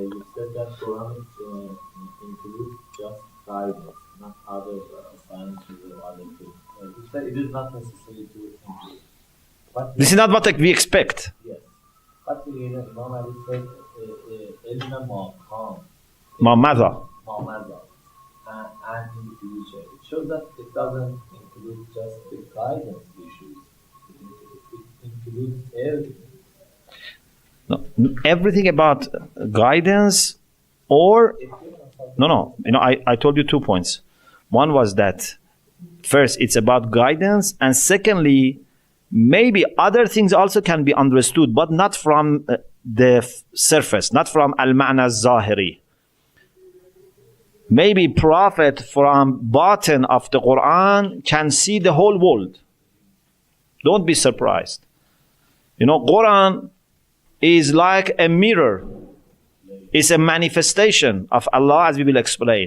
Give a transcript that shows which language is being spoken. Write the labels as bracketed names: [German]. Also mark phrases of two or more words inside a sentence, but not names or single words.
[English] You said that Quran includes just guidance, not other sciences or other things. You said it is not necessary to include. This is not what we expect. Yes. But Imam Ali said, [Arabic] "علم ما كان." ما مضى. ما مضى. [English] And in the future. It shows that it doesn't include just the guidance issues. It includes everything. No, everything about guidance or... No. I told you 2 points. One was that, first, it's about guidance. And secondly, maybe other things also can be understood, but not from the surface, not from [Arabic] المعنى الظاهري. [English] Maybe Prophet from bottom of the Quran can see the whole world. Don't be surprised. Quran is like a mirror. It's a manifestation of Allah, as we will explain.